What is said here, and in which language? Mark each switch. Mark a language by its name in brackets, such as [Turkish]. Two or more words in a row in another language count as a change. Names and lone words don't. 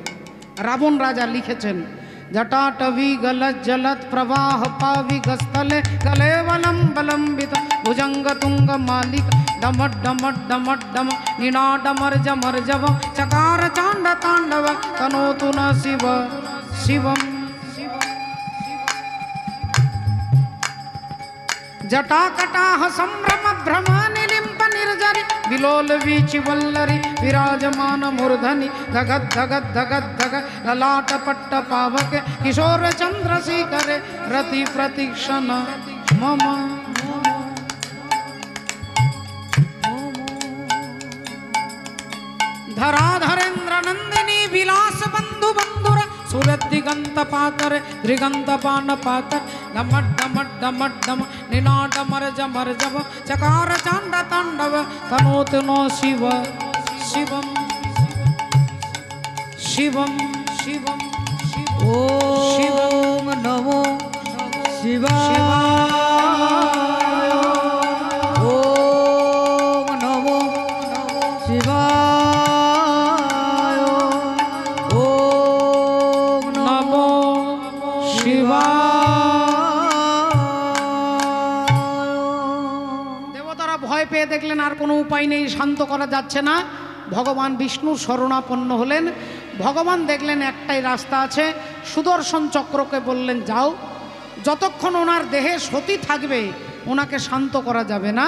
[Bangla] রাবণ রাজা লিখেছেন, [Sanskrit] জটাটবি গলত জলত প্রবাহ পাবি গস্থলে গলে বলম বলম্বিত ভুজঙ্গ তুঙ্গ মালিক ডমট ডমট ডমট ডম নিনা ডমর জমর জব চকার চাণ্ড তাণ্ডব তনোতু ন শিব শিবম। जटाकटाह संभ्रम भ्रम निलिम्प निर्जरि विलोल वीचि वल्लरि विराजमान मूर्धनि धगत धगत धगत धगत ललाट पट्ट पावक किशोर चंद्रशेखर रति प्रतीक्षण मम। धराधरेन्द्र नंदिनी विलास बंधु बंधुर सूरत दिगंत पातर दिगंत पान पातर डमट डमट डमट डम निना डमर जमर जब चकार चांड तांडव तनोत नो शिव शिवम शिवम शिवम ओम नमो शिवाय, ओम नमो शिवाय, ओम नमो शिवाय। [Bangla] দেবতারা ভয় পেয়ে দেখলেন আর কোনো উপায় নেই, শান্ত করা যাচ্ছে না। ভগবান বিষ্ণুর শরণাপন্ন হলেন। ভগবান দেখলেন একটাই রাস্তা আছে, সুদর্শন চক্রকে বললেন যাও, যতক্ষণ ওনার দেহে সতী থাকবে ওনাকে শান্ত করা যাবে না।